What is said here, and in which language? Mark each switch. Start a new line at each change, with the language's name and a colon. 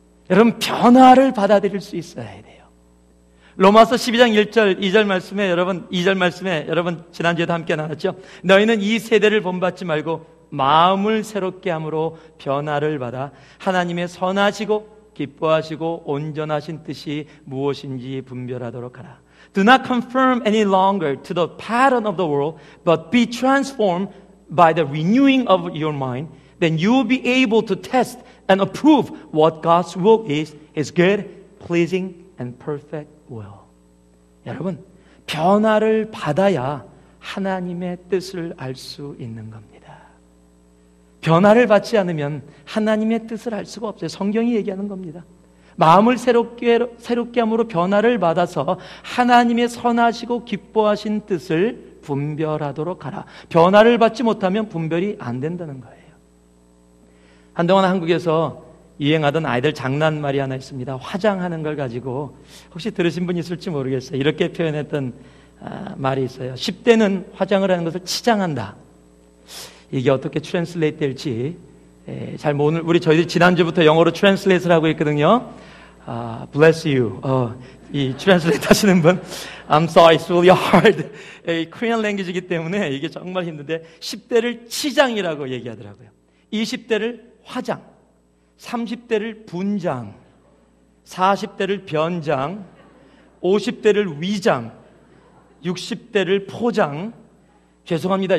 Korean: 여러분, 변화를 받아들일 수 있어야 돼요. 로마서 12장 1절, 2절 말씀에 여러분, 2절 말씀에 여러분 지난주에도 함께 나눴죠. 너희는 이 세대를 본받지 말고 마음을 새롭게 함으로 변화를 받아 하나님의 선하시고 기뻐하시고 온전하신 뜻이 무엇인지 분별하도록 하라.
English: Do not conform any longer to the pattern of the world, but be transformed by the renewing of your mind. Then you will be able to test and approve what God's will is, His good, pleasing, and perfect will.
Korean: 여러분, 변화를 받아야 하나님의 뜻을 알 수 있는 겁니다. 변화를 받지 않으면 하나님의 뜻을 알 수가 없어요. 성경이 얘기하는 겁니다. 마음을 새롭게 함으로 변화를 받아서 하나님의 선하시고 기뻐하신 뜻을 분별하도록 하라. 변화를 받지 못하면 분별이 안 된다는 거예요. 한동안 한국에서 유행하던 아이들 장난말이 하나 있습니다. 화장하는 걸 가지고 혹시 들으신 분 있을지 모르겠어요. 이렇게 표현했던 말이 있어요. 10대는 화장을 하는 것을 치장한다. 이게 어떻게 트랜슬레이트 될지 잘 모르는, 저희들이 지난주부터 영어로 트랜슬레이트를 하고 있거든요.
English: Bless you.
Korean: 이 트랜슬레이트 하시는 분,
English: I'm sorry, it's really hard.
Korean: Korean language이기 때문에 이게 정말 힘든데 10대를 치장이라고 얘기하더라고요. 20대를 화장, 30대를 분장, 40대를 변장, 50대를 위장, 60대를 포장. 죄송합니다.